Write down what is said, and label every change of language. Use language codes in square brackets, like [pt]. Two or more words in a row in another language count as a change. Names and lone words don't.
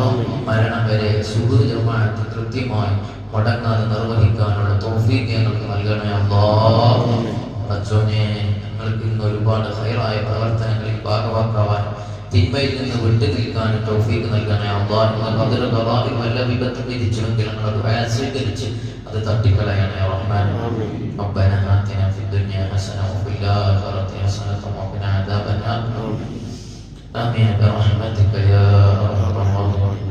[ml] മരണം വരെ സുബഹ് ജമാഅത്ത് കൃത്യമായി മുടങ്ങാതെ നിർവഹിക്കാനുള്ള തൗഫീഖ് ഞങ്ങൾക്ക് നൽകണേ അല്ലാഹ്. പടച്ചോനെ, ഞങ്ങൾക്ക് ഇന്ന് ഒരുപാട് ഖൈറായ പ്രവർത്തനങ്ങളിൽ ഭാഗവാക്കാവാൻ, തിന്മയിൽ നിന്ന് വിട്ടു നിൽക്കാനും തൗഫീഖ് നൽകണേ അല്ലാഹ്. [ar] قدر قضاء [ml] വല്ല വിപത്തും വിധിച്ചുവെങ്കിൽ ഞങ്ങൾ ദുആ സ്വീകരിച്ച് അത് തട്ടിക്കളയണേ റഹ്മാൻ. [ar] ربنا آتنا في الدنيا حسنة وفي الآخرة حسنة وقنا عذاب النار. آمين برحمتك يا أرحم الراحمين.